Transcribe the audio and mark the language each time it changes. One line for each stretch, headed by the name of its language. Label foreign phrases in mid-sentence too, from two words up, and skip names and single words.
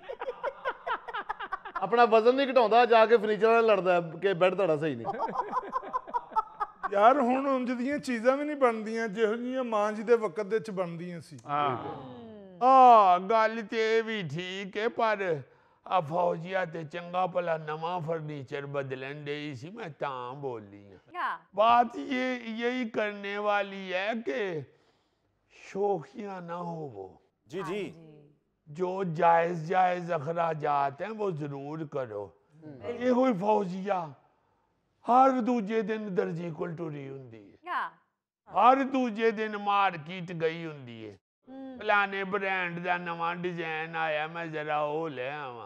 Punjabi: ਆਪਣਾ ਵਜ਼ਨ ਨਹੀਂ ਘਟਾਉਂਦਾ, ਜਾ ਕੇ ਫਰਨੀਚਰ ਨਾਲ ਲੜਦਾ ਕਿ ਬੈੱਡ ਤੁਹਾਡਾ ਸਹੀ ਨਹੀਂ। ਯਾਰ ਹੁਣ ਉਂਝ ਦੀਆਂ ਚੀਜ਼ਾਂ ਵੀ ਨਹੀਂ ਬਣਦੀਆਂ ਜਿਹੋ ਜਿਹੀਆਂ ਮਾਂ ਜੀ ਦੇ ਵਕਤ ਦੇ ਵਿੱਚ ਬਣਦੀਆਂ ਸੀ। ਗੱਲ ਤੇ ਵੀ ਠੀਕ ਹੈ, ਪਰ ਆ ਫੌਜੀਆ ਤੇ ਚੰਗਾ ਭਲਾ ਨਵਾਂ ਫਰਨੀਚਰ ਬਦਲਣ ਦੇ ਸੀ, ਮੈਂ ਤਾਂ ਬੋਲੀ ਹੂੰ।
Urdu: بات یہ یہی کرنے والی ہے کہ شوقیہ نہ ہو وہ. جی جی, جو جائز جائز اخراجات ہیں وہ ضرور کرو.
Punjabi: ਯੇ ਕੋਈ ਫ਼ੌਜੀਆ ਹਰ ਦੂਜੇ ਦਿਨ ਦਰਜ਼ੀ ਕੋਲ ਟੁਰੀ ਹੁੰਦੀ ਹੈ, ਹਰ ਦੂਜੇ ਦਿਨ ਮਾਰਕੀਟ ਗਈ ਹੁੰਦੀ ਹੈ, ਫਲਾਣੇ ਬ੍ਰਾਂਡ ਕਾ ਨਵਾਂ ਡਿਜ਼ਾਈਨ ਆਇਆ, ਮੈਂ ਜ਼ਰਾ ਵੋ ਲੈ ਆਵਾਂ।